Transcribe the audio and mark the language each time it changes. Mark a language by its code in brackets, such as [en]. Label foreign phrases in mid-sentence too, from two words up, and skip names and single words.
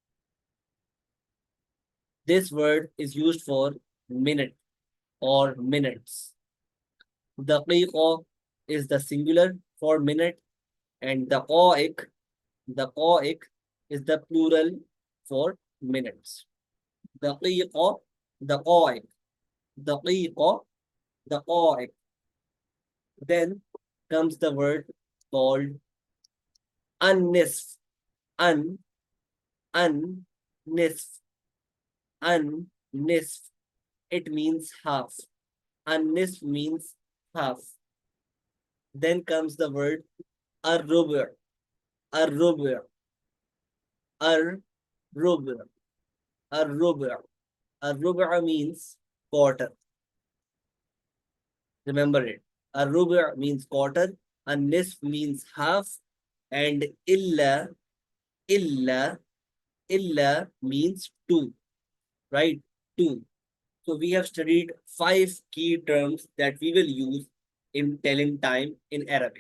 [en] This word is used for minute or minutes. Daqiqa is the singular for minute and daqa'iq is the plural for minutes. [ar] دقيقة، دقائق، دقيقة، دقائق. [en] Then comes the word called [ar] النصف، ال، النصف، النصف. [en] It means half. An-nisf means half. Then comes the word [ar] الربع، الربع، الربع، الربع'. [en] Ar-rubu' means quarter. Remember it. Ar-rubu' means quarter, an-nisf means half, and [ar] إلا، إلا [en] means two, right? Two. So we have studied five key terms that we will use in telling time in Arabic.